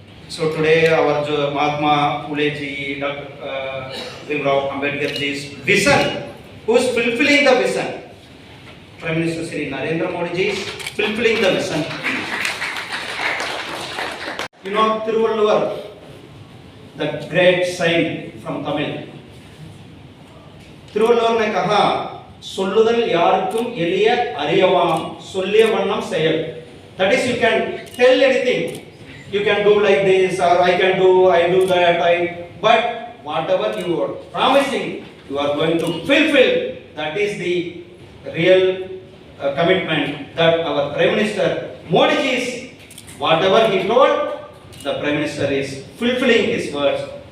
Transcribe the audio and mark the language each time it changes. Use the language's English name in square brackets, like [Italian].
[English] So today our Mahatma Phule ji, Dr. Bhimrao Ambedkar ji's vision, who is fulfilling the vision? Prime Minister Shri Narendra Modi ji is fulfilling the vision. You know Thiruvalluvar, the great saint from Tamil. [Tamil] Thiruvalluvar [Hindi] ने कहा [Tamil] சொல்லுதல் யாருக்கும் எளிய அறியவாம் சொல்லிய வண்ணம் செயல். [English] That is, you can tell anything, you can do like this, or I do that, but whatever you are promising, you are going to fulfill. That is the real commitment that our Prime Minister Modi ji is, whatever he told, the Prime Minister is fulfilling his words.